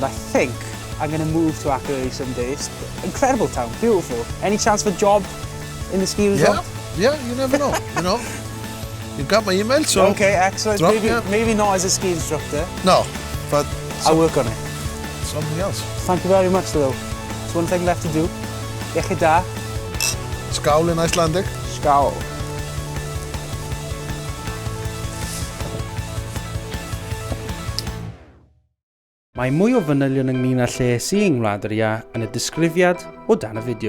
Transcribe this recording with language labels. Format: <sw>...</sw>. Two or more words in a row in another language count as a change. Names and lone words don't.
<en>I think I'm going to move to Akureyri someday. It's an incredible town, beautiful. Any chance for a job in the ski resort? Yeah, you never know, you know. You got my email, so... Okay, excellent. Maybe not as a ski instructor. No, but... I'll work on it. Something else. Thank you very much, though. There's one thing left to do.</en> <cy>Iechyd da.</cy> <en>Skál in Icelandic. Skál.</en> <cy>Mae mwy o fanylion ynglyn â lle sy'n Ngwlad yr Ia yn y disgrifiad o dan y fideo.</cy>